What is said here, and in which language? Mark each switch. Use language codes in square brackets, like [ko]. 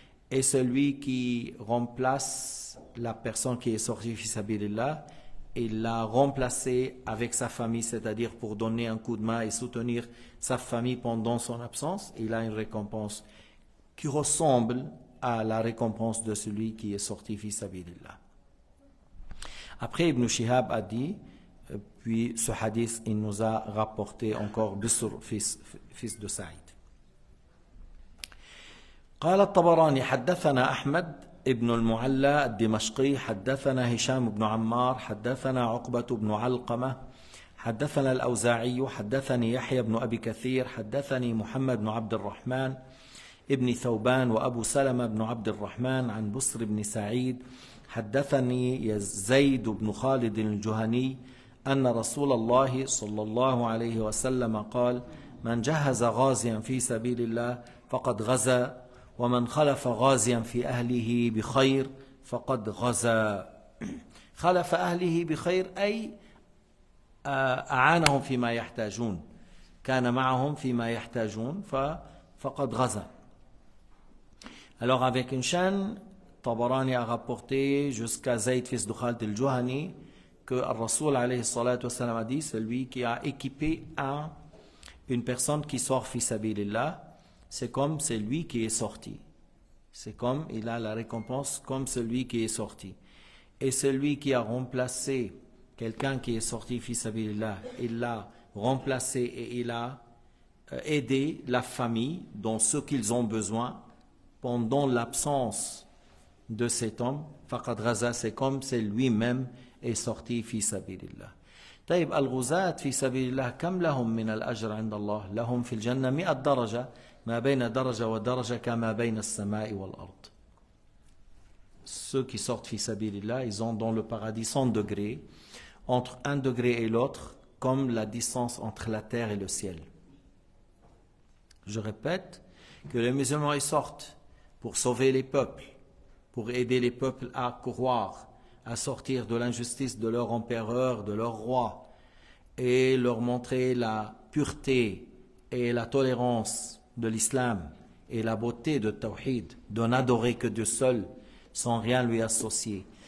[fr] Et celui qui remplace la personne qui est sortie fi sabilillah, il l'a remplacé avec sa famille, c'est-à-dire pour donner un coup de main et soutenir sa famille pendant son absence, il a une récompense qui ressemble à la récompense de celui qui est sorti fi sabilillah. Après, Ibn Shihab a dit, puis ce hadith, il nous a rapporté encore Bisr, fils de Saïd. [ar] قال الطبراني حدثنا أحمد ابن المعلى الدمشقي حدثنا هشام بن عمار حدثنا عقبة بن علقمة حدثنا الأوزاعي حدثني يحيى بن أبي كثير حدثني محمد بن عبد الرحمن ابن ثوبان وأبو سلمة بن عبد الرحمن عن بصر بن سعيد حدثني زيد بن خالد الجهني أن رسول الله صلى الله عليه وسلم قال: من جهز غازيا في سبيل الله فقد غزا، ومن خلف غازيا في أهله بخير فقد غزا. خلف أهله بخير أي أعانهم فيما يحتاجون، كان معهم فيما يحتاجون فقد غزا. [fr] Alors avec une chaîne, Tabarani a rapporté jusqu'à Zayd fils de Khalid al-Juhani que Ar-Rasoul alayhi salatu wassalam a dit: celui qui a équipé une personne qui sort fi sabilillah, c'est comme celui qui est sorti. C'est comme, il a la récompense comme celui qui est sorti. Et celui qui a remplacé quelqu'un qui est sorti fi sabilillah, il l'a remplacé et il a aidé la famille dans ce qu'ils ont besoin pendant l'absence de cet homme. Faqad ghaza, c'est comme c'est lui-même est sorti fi sabilillah. [ar] طيب الغزاة في سبيل الله كم لهم من الأجر عند الله؟ لهم في الجنة 100 درجة، ما بين درجة ودرجة كما بين السماء والأرض. [fr] Ceux qui sortent fi sabilillah, ils ont dans le paradis 100 degrés, entre un degré et l'autre, comme la distance entre la terre et le ciel. Je répète que les musulmans ils sortent pour sauver les peuples, pour aider les peuples à croire, à sortir de l'injustice de leur empereur, de leur roi, et leur montrer la pureté et la tolérance de l'islam et la beauté de Tawhid, de n'adorer que Dieu seul, sans rien lui associer.